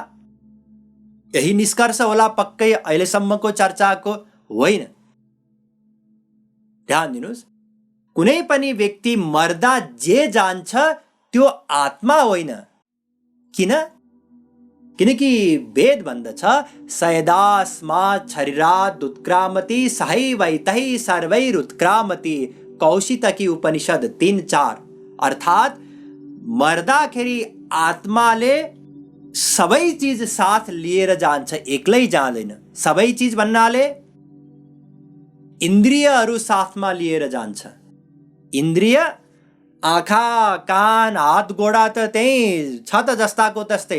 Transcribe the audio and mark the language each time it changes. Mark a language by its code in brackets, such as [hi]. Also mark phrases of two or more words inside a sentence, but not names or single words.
[ne] यही निष्कर्ष होला पक्कै अहिलेसम्मको चर्चाको? होइन। ध्यान दिनुहोस्, कुनै पनि व्यक्ति मर्दा जे जान्छ त्यो आत्मा होइन। किन? किनकि वेद भन्दछ [sa] सयदास्मात् शरीरात् उत्क्रामति सहैवैतैः सर्वैरुत्क्रामति। [ne] कौशितकी उपनिषद 3:4। अर्थात् मर्दाखेरि आत्माले सबै चीज साथ लिएर जान्छ, एक्लै जाँदैन। सबै चीज भन्नाले इन्द्रियहरू साथमा लिएर जान्छ। इन्द्रिय आँखा, कान, हात, गोडा त त्यही छ त जस्ताको तस्तै।